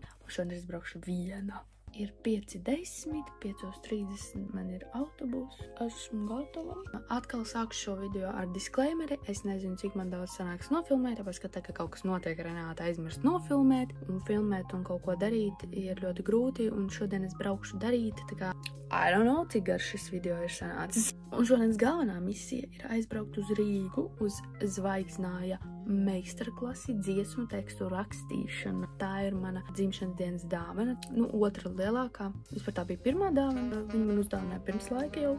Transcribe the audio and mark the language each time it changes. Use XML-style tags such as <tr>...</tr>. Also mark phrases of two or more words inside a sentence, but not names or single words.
<lv>Un šodien es braukšu viena. Ir 5:10, 5:30 man ir autobus, esmu gatava. Atkal sākšu šo video ar disclaimeri. Es nezinu, cik man daudz sanāks nofilmēt, tāpēc, ka tā, ka kaut kas notiek, Renāta aizmirst nofilmēt. Un filmēt un kaut ko darīt ir ļoti grūti, un šodien es braukšu darīt, tā kā</lv> <en>I don't know,</en> <lv>cik garš šis video ir sanācis. Un šodienas galvenā misija ir aizbraukt uz Rīgu, uz Zvaigznāja meistarklasi dziesmu tekstu rakstīšana. Tā ir mana dzimšanas dienas dāvana, otra lielākā. Vispār tā bija pirmā dāvana, viņa man uzdāvināja pirms laika jau.</lv>